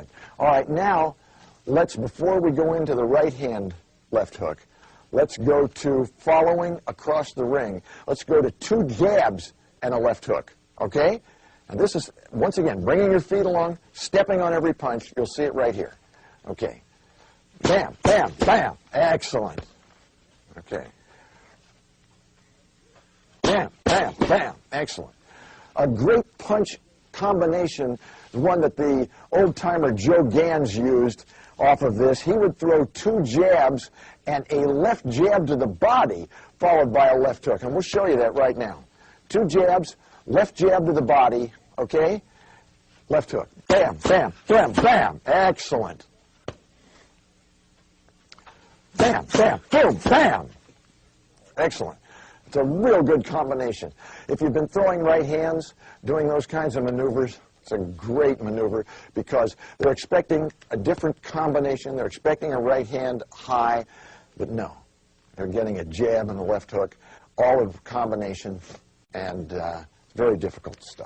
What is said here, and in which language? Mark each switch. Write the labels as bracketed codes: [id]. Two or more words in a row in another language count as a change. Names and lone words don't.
[en] All right, now, before we go into the right hand left hook, let's go to following across the ring. Let's go to 2 jabs and a left hook, okay? And this is, once again, bringing your feet along, stepping on every punch. You'll see it right here. Okay. Bam, bam, bam. Excellent. Okay. Bam, bam, bam. Excellent. A great punch combination is one that the old-timer Joe Gans used off of this. He would throw 2 jabs and a left jab to the body, followed by a left hook. And we'll show you that right now. 2 jabs, left jab to the body, okay? Left hook. Bam, bam, bam, bam. Excellent. Bam, bam, boom, bam. Excellent. It's a real good combination. If you've been throwing right hands, doing those kinds of maneuvers, it's a great maneuver because they're expecting a different combination. They're expecting a right hand high, but no. They're getting a jab and a left hook, all in combination, and very difficult to stop.